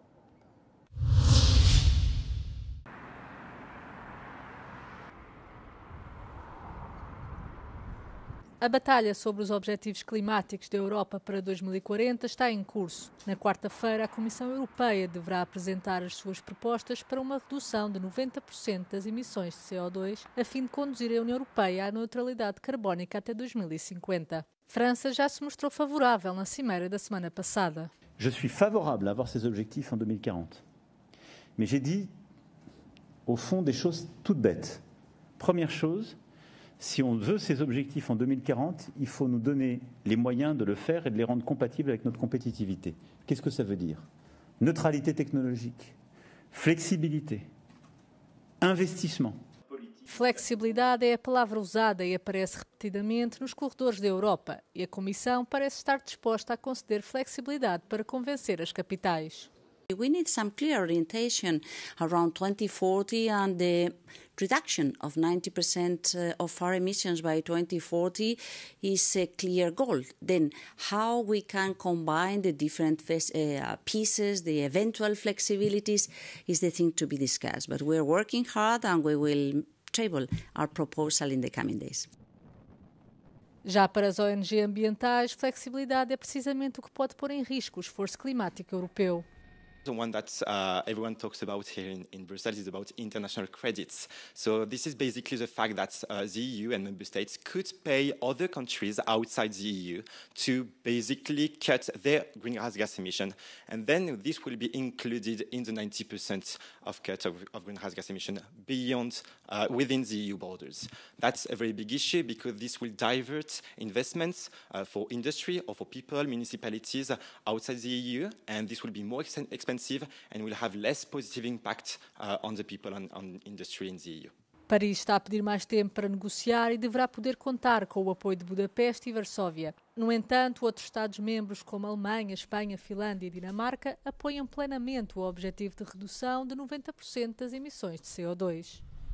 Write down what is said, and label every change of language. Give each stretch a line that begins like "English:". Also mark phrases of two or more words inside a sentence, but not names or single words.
Portuguese: A batalha sobre os objetivos climáticos da Europa para 2040 está em curso. Na quarta-feira, a Comissão Europeia deverá apresentar as suas propostas para uma redução de 90% das emissões de CO2, a fim de conduzir a União Europeia à neutralidade carbónica até 2050. França já se mostrou favorável na cimeira da semana passada.
French: Je suis favorable à avoir ces objectifs en 2040. Mais j'ai dit, au fond, des choses toutes bêtes. Première chose, si on veut ces objectifs en 2040, il faut nous donner les moyens de le faire et de les rendre compatibles avec notre compétitivité. Qu'est-ce que ça veut dire? Neutralité technologique, flexibilité, Investissement.
Portuguese: Flexibilidade é a palavra usada e aparece repetidamente nos corredores da Europa, e a Comissão parece estar disposta a conceder flexibilidade para convencer as capitais.
English: We need some clear orientation around 2040 and the reduction of 90% of our emissions by 2040 is a clear goal. Then how we can combine the different pieces, the eventual flexibilities, is the thing to be discussed. But we're working hard and we will table our proposal in the coming days.
Portuguese: Já para as ONG ambientais, flexibilidade é precisamente o que pode pôr em risco o esforço climático europeu.
English: The one that everyone talks about here in Brussels is about international credits. So this is basically the fact that the EU and member states could pay other countries outside the EU to basically cut their greenhouse gas emission. And then this will be included in the 90% of cut of greenhouse gas emission beyond, within the EU borders. That's a very big issue because this will divert investments for industry or for people, municipalities outside the EU, and this will be more expensive and will have less positive impact on the people and on industry in the EU.
Portuguese: Paris está a pedir mais tempo para negociar e deverá poder contar com o apoio de Budapeste e Varsóvia. No entanto, outros Estados-membros como a Alemanha, Espanha, Finlândia e Dinamarca apoiam plenamente o objetivo de redução de 90% das emissões de CO2.